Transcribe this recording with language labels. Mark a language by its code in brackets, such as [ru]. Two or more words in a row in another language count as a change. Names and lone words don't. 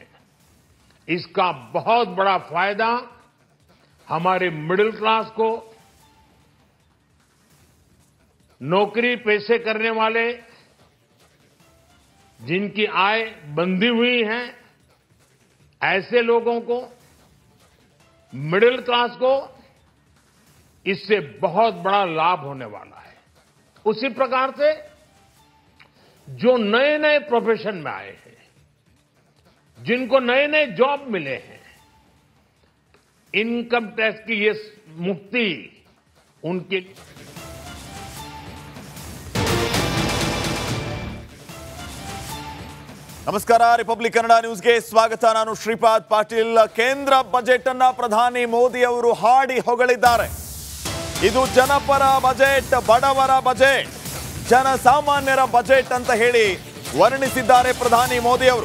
[hi] इसका बहुत बड़ा फायदा हमारे [en] middle class [hi] को, नौकरी पेशे करने वाले जिनकी आय बंधी हुई है ऐसे लोगों को, [en] middle class [hi] को इससे बहुत बड़ा लाभ होने वाला है. उसी प्रकार से जो नए नए प्रोफेशन में आए हैं, जिनको नए नए जॉब मिले हैं, [en] income tax [hi] की ये मुक्ति उनके [kn] ನಮಸ್ಕಾರ ರಿಪಬ್ಲಿಕ್ ಕನ್ನಡ ನ್ಯೂಸ್ಗೆ ಸ್ವಾಗತ. ನಾನು ಶ್ರೀಪಾದ್ ಪಾಟೀಲ್. ಕೇಂದ್ರ ಬಜೆಟ್ ಅನ್ನ ಪ್ರಧಾನಿ ಮೋದಿ ಅವರು ಹಾಡಿ ಹೊಗಳಿದ್ದಾರೆ. ಇದು ಜನಪರ ಬಜೆಟ್, ಬಡವರ ಬಜೆಟ್, ಜನಸಾಮಾನ್ಯರ ಬಜೆಟ್ ಅಂತ ಹೇಳಿ ವರ್ಣಿಸಿದ್ದಾರೆ ಪ್ರಧಾನಿ ಮೋದಿ ಅವರು.